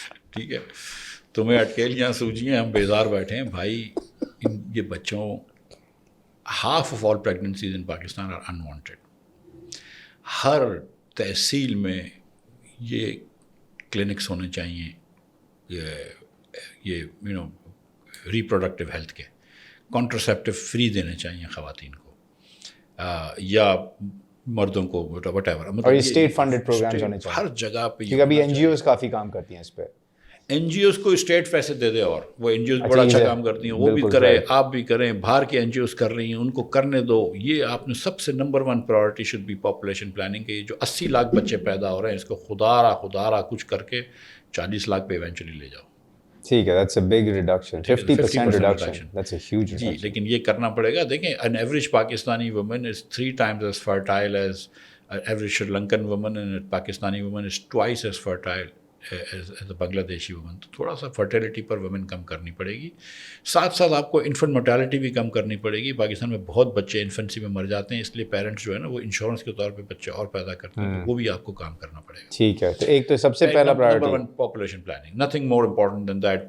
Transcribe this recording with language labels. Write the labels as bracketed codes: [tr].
[ur] ٹھیک ہے, تمہیں اٹکیلیاں سوجیاں, ہم بیزار بیٹھے ہیں بھائی. یہ بچوں, [en] half of all pregnancies in Pakistan are unwanted. [ur] ہر تحصیل میں یہ کلینکس ہونے چاہیے, یہ ریپروڈکٹیو ہیلتھ کے, کانٹرسیپٹیو فری دینے چاہیے خواتین کو, یا مردوں کو, [en] Whatever. [ur] اور یہ اسٹیٹ فنڈڈ پروگرامز ہونے چاہیے ہر جگہ پہ, کیونکہ ابھی NGOs کافی کام کرتی ہیں اس پہ. NGOs کو اسٹیٹ پیسے دے دے, اور وہ NGOs بڑا اچھا کام کرتی ہیں, وہ بھی کریں, آپ بھی کریں, باہر کے NGOs کر رہی ہیں, ان کو کرنے دو. یہ آپ نے سب سے [en] Number one priority should be population planning کے. [ur] جو 80 لاکھ بچے پیدا ہو رہے ہیں, اس کو خدا کچھ کر کے 40 لاکھ پہ ایونچولی لے جاؤ. ٹھیک ہے, [en] that's a big reduction, 50% reduction, that's a huge reduction. [ur] جی, لیکن یہ کرنا پڑے گا. دیکھیں, [en] an average Pakistani woman is 3 times as fertile as average Sri Lankan woman, and Pakistani woman is twice as fertile as a Bangla woman. [ur] تو تھوڑا سا fertility پر women کم کرنی پڑے گی. ساتھ ساتھ آپ کو انفنٹ مورٹیلٹی بھی کم کرنی پڑے گی. پاکستان میں بہت بچے انفنسی میں مر جاتے ہیں, اس لیے پیرنٹس جو ہے نا وہ انشورنس کے طور پہ بچے اور پیدا کرتے ہیں, تو وہ بھی آپ کو کام کرنا پڑے گا. ٹھیک ہے, تو ایک تو سب سے پہلا priority [en] Number 1 population planning, nothing more important than that.